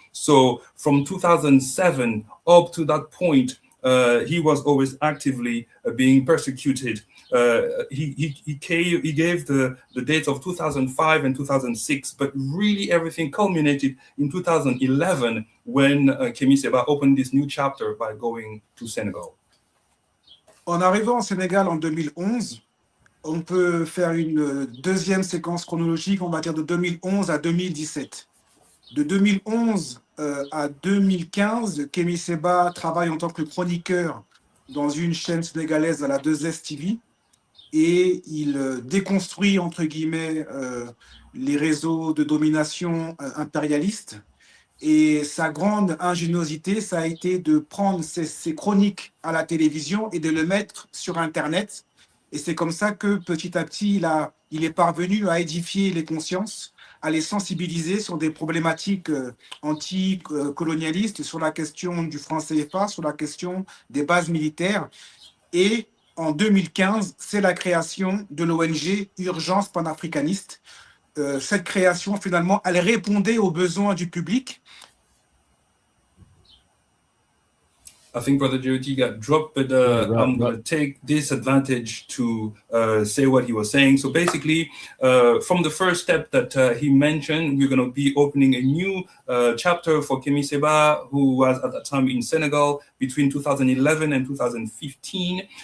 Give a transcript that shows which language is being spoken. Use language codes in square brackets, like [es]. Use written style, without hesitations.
[en] So from 2007 up to that point, he was always actively being persecuted. He gave the dates of 2005 and 2006, but really everything culminated in 2011 when Kemi Seba opened this new chapter by going to Senegal. [fr] En arrivant au Sénégal en 2011, on peut faire une deuxième séquence chronologique, on va dire de 2011 à 2017. De 2011 à 2015, Kemi Seba travaille en tant que chroniqueur dans une chaîne sénégalaise à la 2S TV et il déconstruit, entre guillemets, les réseaux de domination impérialiste. Et sa grande ingéniosité, ça a été de prendre ses chroniques à la télévision et de le mettre sur Internet. Et c'est comme ça que petit à petit, il est parvenu à édifier les consciences, à les sensibiliser sur des problématiques anti-colonialistes, sur la question du franc CFA, sur la question des bases militaires. Et en 2015, c'est la création de l'ONG Urgences Panafricanistes. Cette création, finalement, elle répondait aux besoins du public. [en] I think Brother Djehuty got dropped, but I'm going to take this advantage to say what he was saying. So basically, from the first step that he mentioned, we're going to be opening a new chapter for Kemi Seba, who was at that time in Senegal between 2011 and 2015.